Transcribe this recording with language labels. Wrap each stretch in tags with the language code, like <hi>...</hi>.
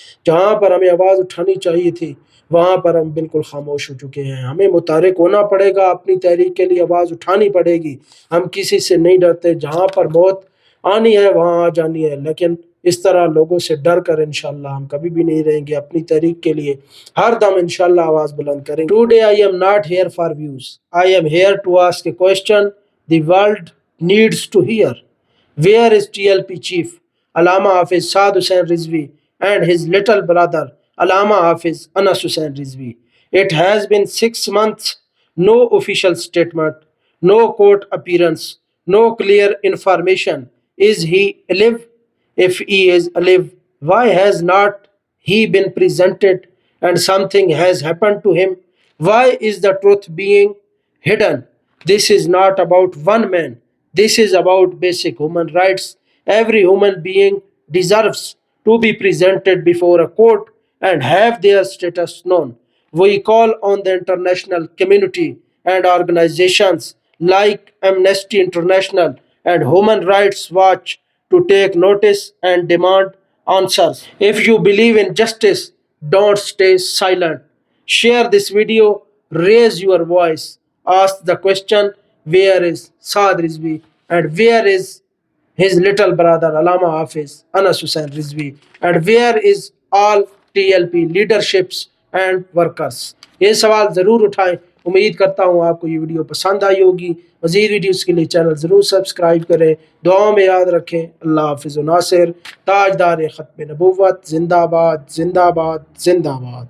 <ur>جہاں پر ہمیں آواز اٹھانی چاہیے تھی وہاں پر ہم بالکل خاموش ہو چکے ہیں۔ ہمیں متحرک ہونا پڑے گا، اپنی تحریک کے لیے آواز اٹھانی پڑے گی، ہم کسی سے نہیں ڈرتے، جہاں پر موت آنی ہے وہاں آ جانی ہے، لیکن اس طرح لوگوں سے ڈر کر انشاءاللہ ہم کبھی بھی نہیں رہیں گے۔ اپنی تحریک کے لیے ہر دم انشاءاللہ آواز بلند کریں گے۔</ur> <en>Today I am not here for views. I am here to ask a question the world needs to hear. Where is TLP chief Allama Hafiz Saad Hussain Rizvi and his little brother Allama Hafiz Anas Hussain Rizvi? It has been 6 months, no official statement, no court appearance, no clear information. Is he alive? If he is alive, why has not he been presented and something has happened to him? Why is the truth being hidden? This is not about one man. This is about basic human rights. Every human being deserves to be presented before a court and have their status known. We call on the international community and organizations like Amnesty International and Human Rights Watch to take notice and demand answers. If you believe in justice, don't stay silent. Share this video, raise your voice, ask the question, where is Saad Rizvi and where is his little brother Allama Hafiz Anas Hussain Rizvi and where is all TLP leaderships and workers؟</en> <ur>یہ سوال ضرور اٹھائیں۔ امید کرتا ہوں آپ کو یہ ویڈیو پسند آئی ہوگی۔ مزید ویڈیوز کے لیے چینل ضرور سبسکرائب کریں، دعاؤں میں یاد رکھیں۔ اللہ حافظ و ناصر، تاجدار ختم نبوت، زندہ باد زندہ باد زندہ باد۔</ur>